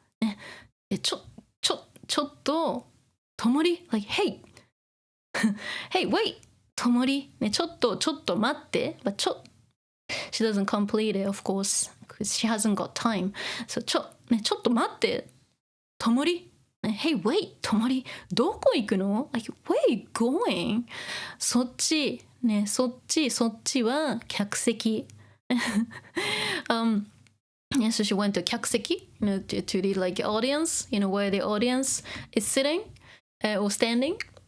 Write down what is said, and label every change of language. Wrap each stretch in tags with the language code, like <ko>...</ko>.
<ja>ね、ちょっと、</ja> <en>Tomori, like, hey, wait, Tomori,</en> <ja>ね、ちょっと待って、</ja> <en>but she doesn't complete it, of course, because she hasn't got time.</en> <ja>So ちょっと待って、Tomori,</ja> <en>hey, wait,</en> <ja>Tomori, どこ行くの？</ja> <en>Like, where are you going?</en> <ja>そっちは客席。</ja> <en>Yeah, so she went to 客席, to the like audience, where the audience is sitting or standing.</en>